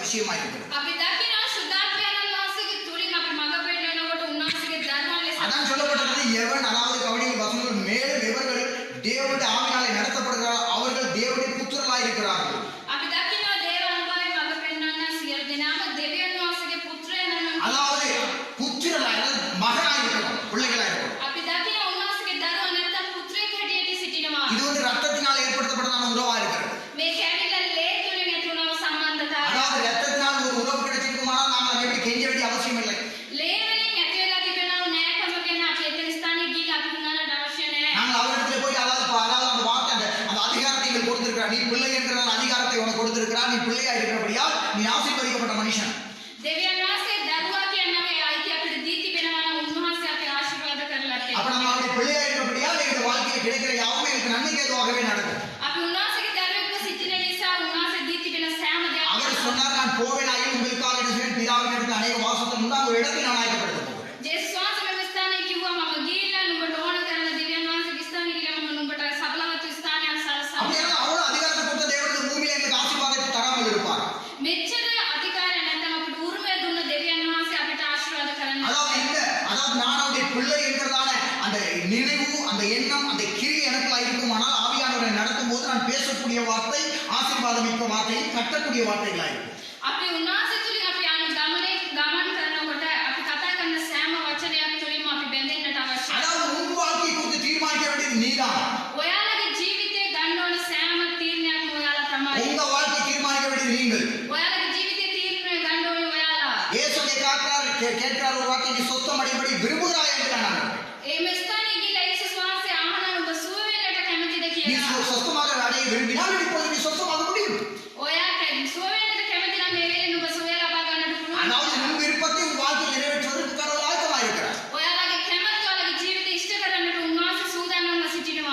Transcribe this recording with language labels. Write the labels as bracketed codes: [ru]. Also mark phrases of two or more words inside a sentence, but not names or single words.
[ta] அவசியமா இருக்கிறது. [si] අපි දකිනවා සුද්ධාත්මයන් වහන්සේගේ තුලින් අපි මඟ පෙන්වනකොට උන්වහන්සේගේ ධර්මවල ලෙස [ta] அதான் சொல்லப்பட்டது, எவன் அதாவது கவனிங்கள் வசனங்கள் மேலும் எவர்கள் தேவனுடைய ஆவியாலே நடத்தப்படுகிறார் அவர்கள் தேவனுடைய புத்திரர்களாய் இருக்கிறார்கள். [si] අපි දකිනවා දේව අනුභවයේ මඟ පෙන්වන්න සියලු දෙනාම දෙවියන් වහන්සේගේ පුත්‍රයන් වෙනවා. [ta] அதாவது புத்திரர்களாய் மகனாய் இருக்கணும், பிள்ளைகளாய் இருக்கணும். [si] අපි දකිනවා උන්වහන්සේගේ දරුවා නැත්තම් පුත්‍රයෙක් හැටියට සිටිනවා. [ta] இது வந்து ரத்தத்தினால் ஏற்படுத்தப்பட்டதான உறவா இருக்கிறது. [si] මේ කැඩිලා ලේ තුලින් ඇතිවන සම්බන්ධතාවය. [ta] அதாவது ரத்தத்தினால் ஒரு உறவு கிடைச்சிருக்குமானால் நாம் அதை எப்படி கெஞ்ச வேண்டிய அவசியம் இல்லை. [si] ලේ වලින් ඇති වෙලා තිබෙනව නෑකම ගැන අපි එතන ස්ථානයේ ගිහින් අපි හුඟන්නට අවශ්‍ය නෑ. [ta] நாங்கள் அவரிடத்தில் போய் அதாவது அந்த வார்த்தை அந்த அதிகாரத்தை நீங்கள் கொடுத்திருக்கிறார், நீ பிள்ளை என்கிற அதிகாரத்தை உனக்கு கொடுத்திருக்கிறார், நீ பிள்ளையா இருக்கிறபடியால் நீ ஆசீர்வதிக்கப்பட்ட மனுஷன். [si] දෙවියන් වහන්සේ දරුවා කියන මේ අයිතිය අපිට දී තිබෙනවා නම් උන්වහන්සේ අපි ආශිර්වාද කරලා [ta] அப்ப [si] තියෙනවා. [ta] நம்ம அவருடைய பிள்ளையா இருக்கிறபடியால் எங்கள் வாழ்க்கையில் கிடைக்கிற யாவுமே எனக்கு நன்மைக்கு ஏதுவாகவே நடக்கும். [si] අපි උන්වහන්සේගේ දරුවෙක්ව සිටින නිසා උන්වහන්සේ දී තිබෙන සෑම [ta] அவர் [si] දෙයක්ම [ta] சொன்னார், நான் போவேனாயும் உங்களுக்காக என்ன செய்வேன், பிதாவின் இடத்தில் அநேக வாசஸ்தலம் உண்டு, அந்த இடத்தை நான் ஆயத்தப்படுத்த போகிறேன். [si] ජේසුස් වහන්සේ මේ ස්ථානයේ කිව්වා මම ගිහිල්ලා නුඹට ඕන කරන දෙවියන් වහන්සේගේ ස්ථානයේ ගිහිල්ලා මම නුඹට සබලවත් ස්ථානයක් සලසනවා. [ta] அப்படியானால் அவ்வளவு அதிகாரத்தை கொடுத்த தேவனுடைய பூமியில எங்களுக்கு ஆசீர்வாதத்தை தராமல் இருப்பார். [si] මෙච්චර අධිකාරය නැත්නම් අපිට උරුමය දුන්න දෙවියන් වහන්සේ අපිට ආශිර්වාද කරන්න. [ta] அதாவது நான் அவருடைய பிள்ளை என்கிறதான அந்த நினைவு, அந்த எண்ணம், அந்த கிரி எனக்குள்ள இருக்குமானால் ஆவியானவரை நடத்தும் போது நான் பேசக்கூடிய வார்த்தை ஆசீர்வாதமிக்க வார்த்தை, கட்டக்கூடிய வார்த்தைகளாயிருக்கும். [si] අපි උන්වහන්සේ තුලින් අපි ගමන් කරනකොට අපි කතා කරන සෑම වචනයක් තුලින්ම අපි බැඳෙන්නට අවශ්‍යයි. [ta] அதாவது உன் வாழ்க்கையை குறித்து தீர்மானிக்க வேண்டியது நீதான். [si] ඔයාලගේ ජීවිතේ ගන්න ඕන සෑම තීරණයක්ම ඔයාලා තමයි. [ta] உங்க வாழ்க்கையை தீர்மானிக்க வேண்டியது நீங்கள். [si] ඔයාලගේ ජීවිතේ තීරණය ගන්න ඕනේ ඔයාලා. [ta] இயேசுவை கேட்கிறார் ஒரு வார்த்தை, நீ சொத்தம் அடைபடி விரும்புகிறாய் என்று நான் [si] මේ ස්ථානයේ ගිහිල්ලා යේසුස් වහන්සේ අහනවා නුඹ සුව වෙන්නට කැමතිද [ta] நீ [si] කියලා. [ta] சொத்தமாக அடைய விரும்பினால் இப்பொழுது நீ சொத்தமாக முடியும். [si] ඔයා සුව වෙන්නට කැමති නම් මේ වෙලේ නුඹ සුවය ලබා ගන්නට පුළුවන්. [ta] அதாவது உன் விருப்பத்தை உன் வாழ்க்கையில் நிறைவேற்றுவதற்கு கடவுள் ஆயத்தமாக இருக்கிறார். [si] ඔයාලගේ කැමැත්ත ඔයාලගේ ජීවිතේ ඉෂ්ට කරන්නට උන්වහන්සේ සූදානම්ව සිටිනවා.